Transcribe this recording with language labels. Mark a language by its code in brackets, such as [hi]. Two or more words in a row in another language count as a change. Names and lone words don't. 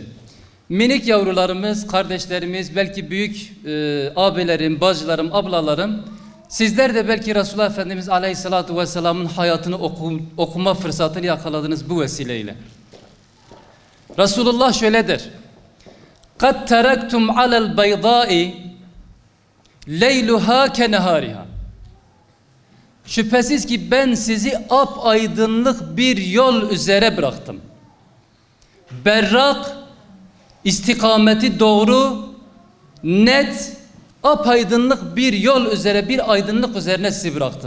[tr] Minik yavrularımız, kardeşlerimiz, belki büyük abilerim, bacılarım, ablalarım, sizler de belki Resulullah Efendimiz Aleyhisselatü Vesselam'ın hayatını okuma fırsatını yakaladınız bu vesileyle. Resulullah şöyle der: [ar] قَدْ تَرَكْتُمْ عَلَى الْبَيْضَاءِ لَيْلُهَا كَنَهَارِهَا. [tr] Şüphesiz ki ben sizi apaydınlık bir yol üzere bıraktım. Berrak, istikameti doğru, net, apaydınlık bir yol üzere, bir aydınlık üzerine sizi bıraktım.